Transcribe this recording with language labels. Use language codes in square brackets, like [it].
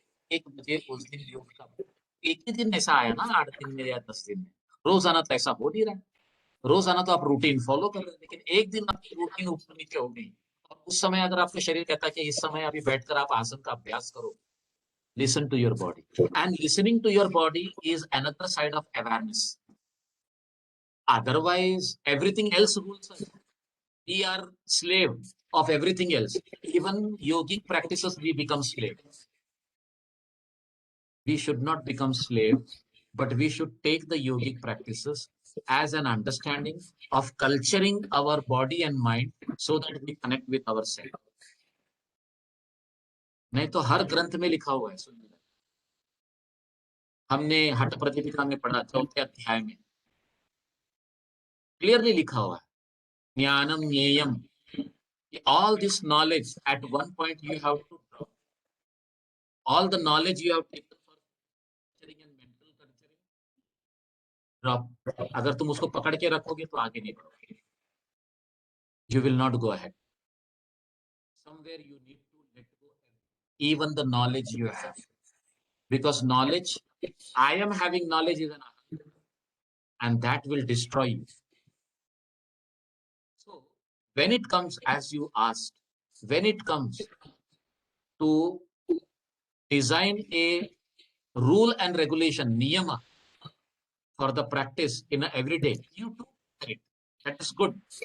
[hi] 1 बजे उस दिन योग का एक ही दिन ऐसा आया ना, 8 दिन में या 10 दिन में, रोजाना तो ऐसा हो नहीं रहा है। रोजाना तो आप रूटीन फॉलो कर रहे हैं, लेकिन एक दिन आपकी रूटीन ऊपर नीचे हो गई और उस समय अगर आपका शरीर कहता है कि इस समय अभी बैठकर आप आसन का अभ्यास करो, [en] listen to your body, and listening to your body is another side of awareness. Otherwise everything else rules us. We are slave of everything else. Even yogic practices we become slave. We should not become slave, but we should take the yogic practices as an understanding of culturing our body and mind so that we connect with ourselves. [hi] नहीं तो हर ग्रंथ में लिखा हुआ है, सुनिए, हमने हठ प्रतिपिका में पढ़ा, 4थे अध्याय में क्लियरली लिखा हुआ है, ज्ञानम ज्ञेयम, [en] all this knowledge at one point you have to drop. All the knowledge you have taken for culturing and mental culturing, drop. [hi] अगर तुम उसको पकड़ के रखोगे तो आगे नहीं बढ़ोगे. [en] You will not go ahead. Somewhere you need to let go even the knowledge you have, because knowledge, I am having knowledge is an aham, and that will destroy you. So when it comes, as you asked, when it comes to design a rule and regulation, niyama, for the practice in a everyday, you do it. That is good.